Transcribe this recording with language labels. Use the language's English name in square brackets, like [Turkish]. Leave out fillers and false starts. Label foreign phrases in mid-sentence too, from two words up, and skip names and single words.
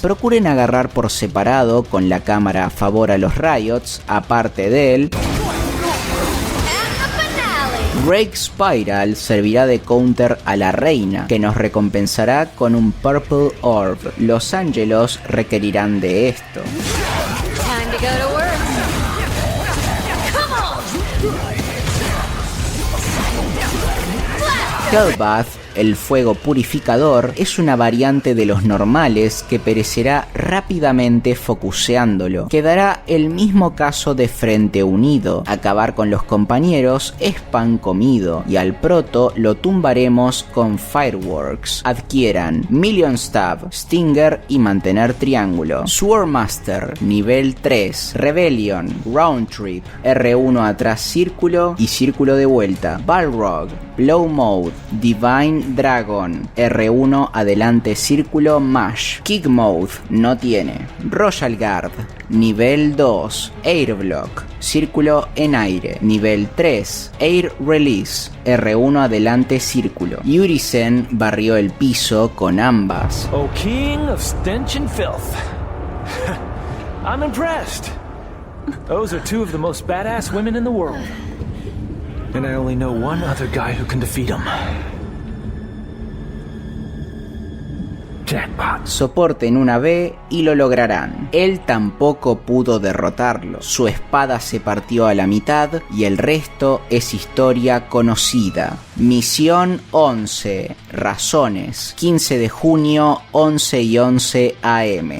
[Spanish] Procuren agarrar por separado con la cámara a favor a los riots, aparte de él. Break Spiral servirá de counter a la reina, que nos recompensará con un Purple Orb. Los ángelos requerirán de esto. [English] Time to go to work. [Spanish] Hellbath, el fuego purificador, es una variante de los normales que perecerá rápidamente focuseándolo. Quedará el mismo caso de frente unido. Acabar con los compañeros es pan comido y al proto lo tumbaremos con Fireworks. Adquieran Million Stab, Stinger y mantener triángulo. Swordmaster, nivel 3. Rebellion, Round Trip, R1 atrás círculo y círculo de vuelta. Balrog, Blow Mode, Divine Dragon, R1 adelante círculo, mash. Kick Mode, no tiene. Royal Guard, nivel 2. Air Block, círculo en aire. Nivel 3. Air Release, R1 adelante círculo. Yurisen barrió el piso con ambas. [English] Oh, king of stench and filth. I'm impressed. Those are two of the most badass women in the world. And I only know one other guy who can defeat them. Jackpot. [Spanish] Soporten una B y lo lograrán. Él tampoco pudo derrotarlo. Su espada se partió a la mitad y el resto es historia conocida. Misión 11. Razones. 15 de junio, 11:11 AM.